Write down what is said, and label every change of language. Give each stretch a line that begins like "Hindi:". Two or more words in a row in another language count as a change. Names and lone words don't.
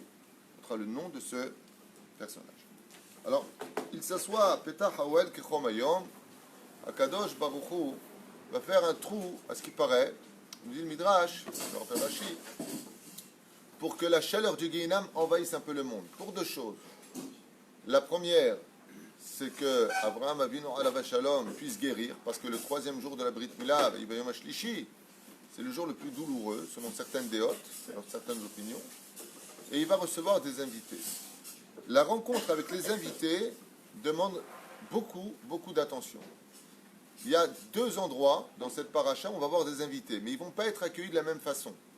French: Ce sera le nom de ce personnage. Alors, il s'assoit,
Hebrew: פתח האהל כחם היום, הקדוש ברוך הוא
French: va faire un trou, à ce qui paraît, nous dit le Midrash, le Rav Rashi, pour que la chaleur du Guéhinam envahisse un peu le monde. Pour deux choses. La première, c'est que
Hebrew: אברהם אבינו עליו השלום
French: puisse guérir, parce que le troisième jour de la
Hebrew: ברית מילה, יום השלישי,
French: c'est le jour le plus douloureux, selon certaines déotes, selon certaines opinions, et il va recevoir des invités. La rencontre avec les invités demande beaucoup d'attention. Il y a deux endroits dans cette paracha où on va voir des invités, mais ils ne vont pas être accueillis de la même façon.